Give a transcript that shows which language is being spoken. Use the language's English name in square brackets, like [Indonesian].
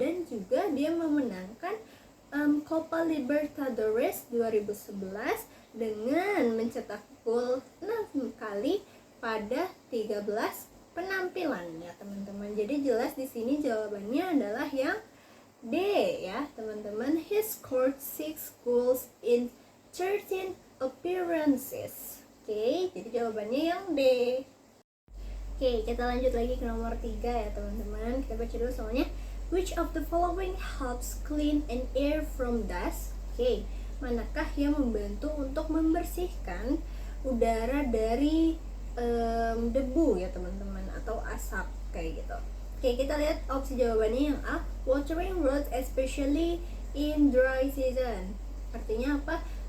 [Indonesian] Dan juga dia memenangkan Copa Libertadores 2011 dengan mencetak gol 6 kali pada 13 penampilan ya, teman-teman. Jadi jelas di sini jawabannya adalah yang D ya, teman-teman. [English] He scored 6 goals in 13 appearances. [Indonesian] Jadi jawabannya yang D. Kita lanjut lagi ke nomor 3 ya, teman-teman. Kita baca dulu soalnya. [English] Which of the following helps clean an air from dust? [Indonesian] Manakah yang membantu untuk membersihkan udara dari debu ya, teman-teman, atau asap gitu. Kita lihat opsi jawabannya yang A, [English] watering roads especially in dry season. [Indonesian] Artinya apa?